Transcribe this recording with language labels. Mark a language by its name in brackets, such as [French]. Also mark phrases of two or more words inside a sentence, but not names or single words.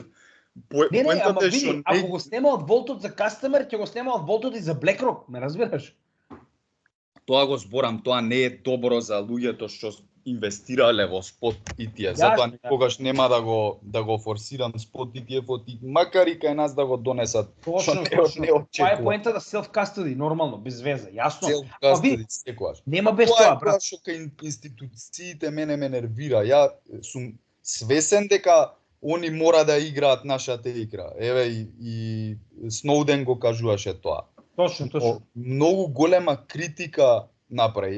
[Macedonian] Не, ама види, ако го снема од волтот за кастомер, ќе го снема од волтот и за BlackRock, ме разбираш? Тоа го зборам, тоа не е добро за луѓето што инвестирале во спот ETF. Затоа никогаш нема да го форсирам спот ETF-от, макар и кај нас да го донесат. Точно. Тоа е поента да [English] self custody, [Macedonian] нормално, без веза, јасно. [English] Self custody секогаш. [Macedonian] Нема без тоа, брат. Тоа што кај институциите мене ме нервира. Ја сум свесен дека они мора да играат нашата игра. Еве и Сноуден го кажуваше тоа. Точно. Многу голема критика направи.